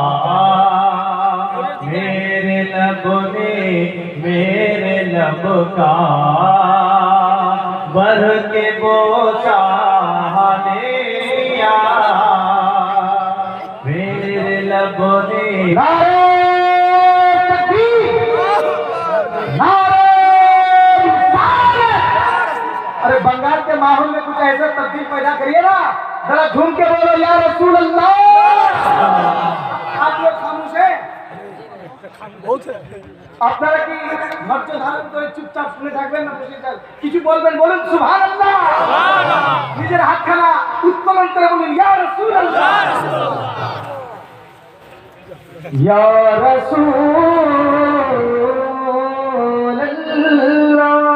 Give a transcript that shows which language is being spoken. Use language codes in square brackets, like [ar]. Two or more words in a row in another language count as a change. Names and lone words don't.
[ur] میرے لب نے میرے لب کا بھر کے بوسہ لے لیا، میرے لب نے ارے بنگال کے ماحول میں کچھ ایسا تبدیل پیدا کریے نا، ذرا جھوم کے بولو [ar] یا رسول اللہ۔ [ur] آپ لوگ خاموش ہیں، [bn] আপনারা কি ধৈর্য ধারণ করে চুপচাপ শুনে থাকবেন না বসে কিছু বলবেন? বলুন সুবহানাল্লাহ, নিজের হাতখানা উত্তোলন করে বলুন [ar] يا رسول الله، يا رسول الله.